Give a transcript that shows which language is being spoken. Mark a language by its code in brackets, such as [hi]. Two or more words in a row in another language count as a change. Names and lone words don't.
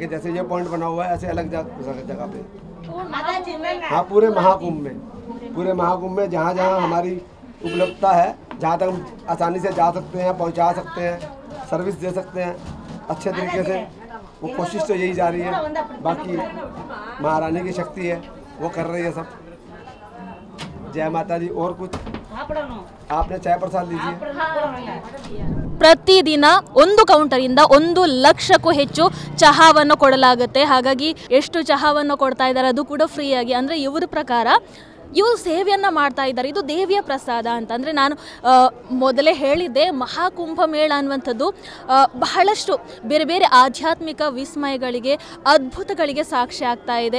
[hi] जैसे ये पॉइंट बना हुआ है ऐसे अलग जगह पे. हाँ, पूरे महाकुंभ में जहाँ जहाँ हमारी उपलब्धता है, जहाँ तक हम आसानी से जा सकते हैं, पहुँचा सकते हैं, सर्विस दे सकते हैं अच्छे तरीके से. वो कोशिश तो यही जा रही है. बाकी महारानी की शक्ति है, वो कर रही है सब. जय माता दी. और कुछ आपने चाय प्रसाद लीजिए. [kn] ಪ್ರತಿದಿನ ಒಂದು ಕೌಂಟರಿಂದ 1 ಲಕ್ಷಕ್ಕೂ ಹೆಚ್ಚು ಚಹಾವನ್ನು ಕೊಡಲಾಗುತ್ತೆ. ಹಾಗಾಗಿ ಎಷ್ಟು ಚಹಾವನ್ನು ಕೊಡ್ತಾ ಇದ್ದಾರೆ ಅದು ಕೂಡ ಫ್ರೀಯಾಗಿ. ಅಂದರೆ ಇವರ ಪ್ರಕಾರ ಇವರು ಸೇವೆಯನ್ನು ಮಾಡ್ತಾ ಇದ್ದಾರೆ. ಇದು ದೇವಿಯ ಪ್ರಸಾದ ಅಂತ. ಅಂದರೆ ನಾನು ಮೊದಲೇ ಹೇಳಿದ್ದೆ, ಮಹಾಕುಂಭ ಮೇಳ ಅನ್ನುವಂಥದ್ದು ಬಹಳಷ್ಟು ಬೇರೆ ಬೇರೆ ಆಧ್ಯಾತ್ಮಿಕ ವಿಸ್ಮಯಗಳಿಗೆ ಅದ್ಭುತಗಳಿಗೆ ಸಾಕ್ಷಿ ಆಗ್ತಾ ಇದೆ.